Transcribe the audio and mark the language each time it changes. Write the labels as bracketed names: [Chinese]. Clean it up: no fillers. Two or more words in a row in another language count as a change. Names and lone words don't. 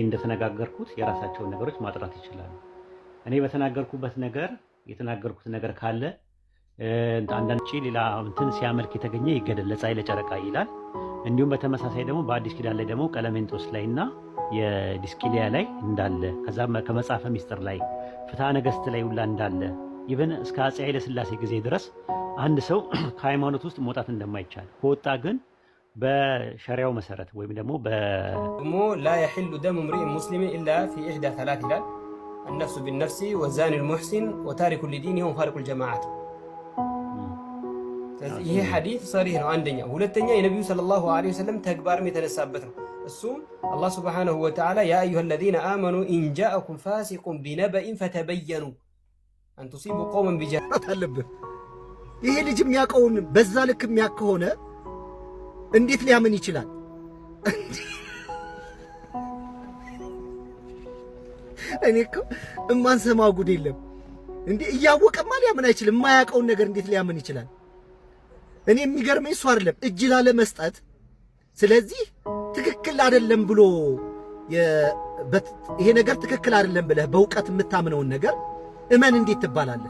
[Amharic] እንደተነጋገርኩት የራሳቸውን ነገሮች ማጥራት ይችላሉ። እኔ በተናገርኩበት ነገር የተናገርኩት ነገር ካለ አንዳንድ ሌላ እንትን ሲያመልክ የተገኘ ይገደል ለፀሐይ ለጨረቃ ይላል። እንዲሁም በተመሳሳይ ደግሞ በአዲስ ኪዳን ላይ ደግሞ ቀለሜንጦስ ላይና የዲስቂሊያ ላይ እንዳለ ከዛም ከመጽሐፈ ሚስጥር ላይ ፍትሐ ነገሥት ላይ ሁላ እንዳለ ኢቨን እስከ አፄ ኃይለ ሥላሴ ጊዜ ድረስ አንድ ሰው ከሃይማኖት ውስጥ መውጣት እንደማይቻል ከወጣ ግን በሸሪዓው መሰረት ወይም ደግሞ [Arabic] لا يحل دم امرئ مسلم الا في احدى ثلاث ይላል النفس بالنفس والزاني المحسن وتارك لدينه وفارق الجماعات። [Amharic] ይሄ ሐዲስ ሰሪህ ነው። አንደኛ ሁለተኛ የነብዩ [Arabic] صلى الله عليه وسلم [Amharic] ተግባርም የተነሳበት ነው። እሱም አላህ [Arabic] سبحانه وتعالى يا أيها الذين آمنوا إن جاءكم فاسق بنبأ فتبينوا أن تصيبوا قوما بجهالة አለብህ። [Amharic] ይሄ ልጅ የሚያውቀውን በዛ ልክ የሚያውቅ ከሆነ እንዴት ሊያምን ይችላል? እኔ እኮ እማንሰማው ጉድ የለም እንዴ! እያወቀማ ሊያምን አይችልም። የማያውቀውን ነገር እንዴት ሊያምን ይችላል? እኔ የሚገርመኝ እሱ አይደለም እጅ ላለ መስጠት። ስለዚህ ትክክል አይደለም ብሎ ይሄ ነገር ትክክል አይደለም ብለህ በእውቀት የምታምነውን ነገር እመን እንዴት ትባላለህ?